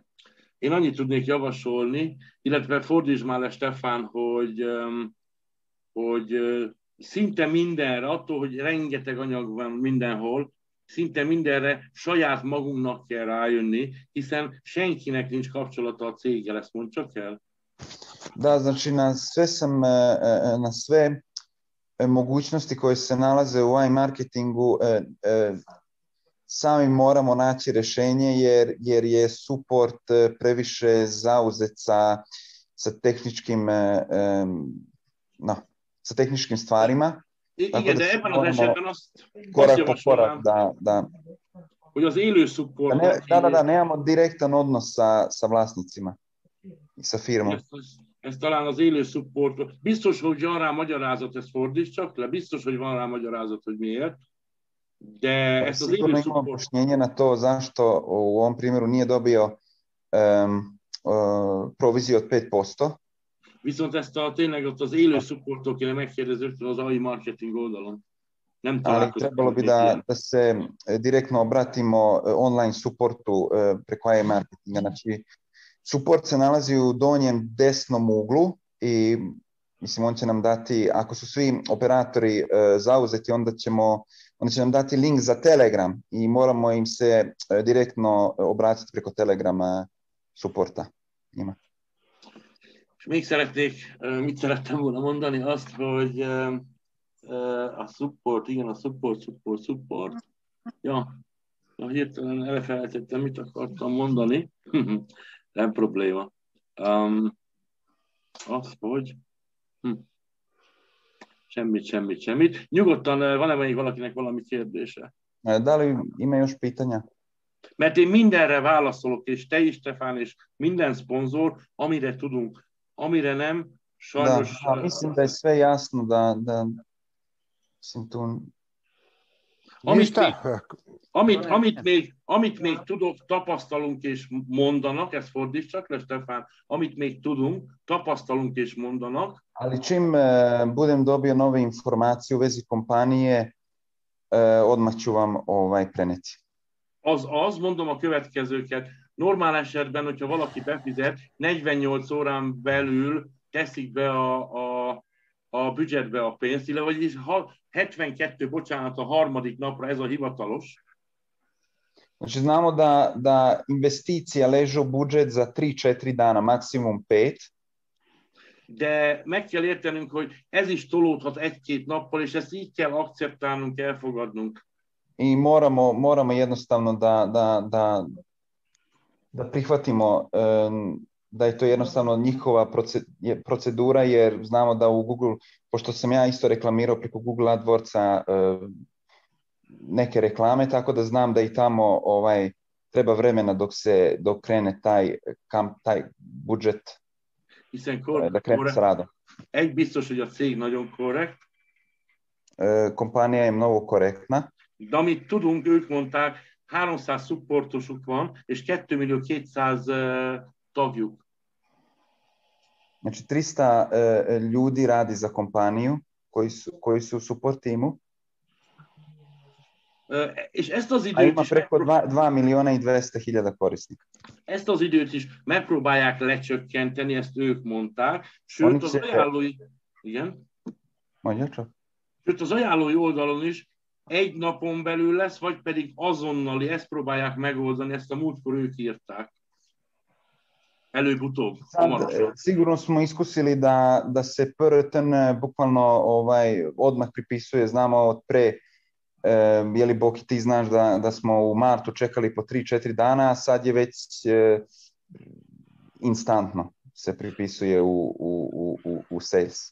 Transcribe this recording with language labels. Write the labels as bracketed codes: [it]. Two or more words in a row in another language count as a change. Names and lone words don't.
[hu] Én annyit tudnék javasolni, illetve fordítsd már le, Stefán, hogy szinte mindenre, attól, hogy rengeteg anyag van mindenhol, szinte mindenre saját magunknak kell rájönni, hiszen senkinek nincs kapcsolata a céggel, ezt mondd csak el. [sr] Da, znači na sve mogućnosti koje se nalaze u iMarketingu sami moramo naći rješenje jer je support previše zauzet sa tehničkim stvarima. [hu] Igen, de ebben az esetben azt javasolnám, hogy az élő support... [sr] Da, nemamo direktan odnos sa vlasnicima i sa firmom. [hu] Ez talán az élő support. Biztos, hogy van rá magyarázat, ezt fordíts csak le. Biztos, hogy van rá magyarázat, hogy miért. De ezt az élő support... [sr] Objašnjenje na to zašto u ovom primjeru nije dobio proviziju od 5%. [hu] Viszont ezt tényleg ott az élő supporttól kéne megkérdezni rögtön az AI marketing oldalon. Nem találkozunk. [sr] Trebalo bi da se direktno obratimo online supportu preko AI marketinga. Znači, support se nalazi u donjem desnom uglu i mislim on će nam dati, ako su svi operatori zauzeti, onda će nam dati link za Telegram i moramo im se direktno obratiti preko Telegrama supporta njima. [hu] És még mit szerettem volna mondani, azt, hogy a support, igen, a support. Ja, hirtelen elfelejtettem, mit akartam mondani. Nem probléma. Az, hogy... Semmit. Nyugodtan, van-e még valakinek valami kérdése? [sr] Da li ima još pitanja? [hu] Mert én mindenre válaszolok, és te is, Stefán, és minden szponzor, amire tudunk. Amire nem, sajnos... [sr] Da, mislim da je sve jasno da mislim tu... [hu] Amit még tudok, tapasztalunk és mondanak, ezt fordítsak le, Stefán, amit még tudunk, tapasztalunk és mondanak. [sr] Ali čim budem dobio nove informacije u vezi kompanije, odmah ću vam preneti. [hu] Az, mondom a következőket. Normál esetben, hogyha valaki befizet, 48 órán belül teszik be a büdzsetbe a pénzt, illetve 72, bocsánat, a harmadik napra, ez a hivatalos. [sr] Znači znamo da investicija leže u budžet za 3-4 dana, maksimum 5. [hu] De meg kell értenünk, hogy ez is tolódhat 1-2 nappal, és ezt így kell akceptálnunk, elfogadnunk. [sr] I moramo jednostavno da prihvatimo da je to jednostavno njihova procedura, jer znamo da u Google, pošto sam ja isto reklamirao preko Google AdWordsa neke reklame, tako da znam da i tamo treba vremena dok krene taj budžet da krene sa radom. [hu] Egy biztos, hogy a cég nagyon korrekt. [sr] Kompanija je mnogo korektna. [hu] De amit tudunk, ők mondták, 300 supportosuk van, és 2.200.000 tagjuk. [sr] Znači 300 ljudi radi za kompaniju koji su u support timu. [hu] És ezt az A időt [sr] ima [hu] is [sr] preko 2.200.000 korisnika. [hu] ezt az időt is megpróbálják lecsökkenteni, ezt ők mondták. Sőt, az ajánlói... Igen? Mondja csak. Sőt, az ajánlói oldalon is egy napon belül lesz, vagy pedig azonnali, ezt próbálják megoldani, ezt a múltkor ők írták. Előbb-utóbb. [sr] Sigurno smo iskusili da se PRTN bukvalno odmah pripisuje, znamo od pre, jeli Boki ti znaš da smo u martu čekali po 3-4 dana, a sad je već instantno se pripisuje u sales.